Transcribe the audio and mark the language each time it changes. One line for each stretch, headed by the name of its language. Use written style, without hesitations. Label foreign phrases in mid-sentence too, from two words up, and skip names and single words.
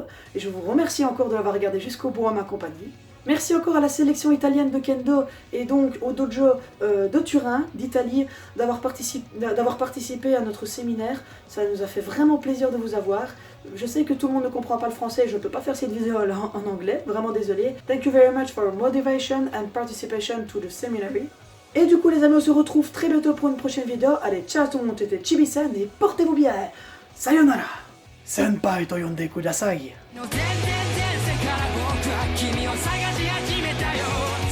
French: Et je vous remercie encore de l'avoir regardé jusqu'au bout en ma compagnie. Merci encore à la sélection italienne de Kendo et donc au dojo de Turin, d'Italie, d'avoir participé à notre séminaire. Ça nous a fait vraiment plaisir de vous avoir. Je sais que tout le monde ne comprend pas le français, je ne peux pas faire cette vidéo en anglais, vraiment désolé.
English: Thank you very much for your motivation and participation to the seminary.
French: Et du coup les amis, on se retrouve très bientôt pour une prochaine vidéo. Allez, ciao tout le monde, c'était Chibi-san et portez-vous bien.
Japanese: Sayonara. 先輩と呼んでください. 君を探し始めたよ